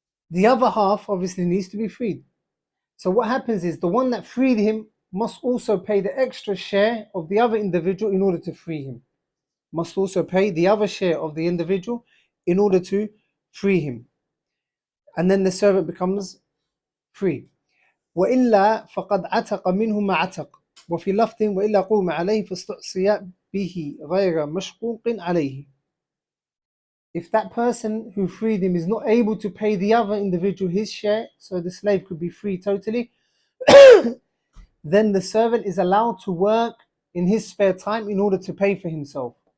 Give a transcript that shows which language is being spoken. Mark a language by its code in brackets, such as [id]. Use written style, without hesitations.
[en] The other half obviously needs to be freed. So what happens is the one that freed him must also pay the extra share of the other individual in order to free him. Must also pay the other share of the individual in order to free him. And then the servant becomes free. [ar] وإلا فقد عتق منه ما عتق وفي لفظ وإلا قوم عليه فاستعصي به غير مشقوق عليه. [en] If that person who freed him is not able to pay the other individual his share, so the slave could be free totally, then the servant is allowed to work in his spare time in order to pay for himself.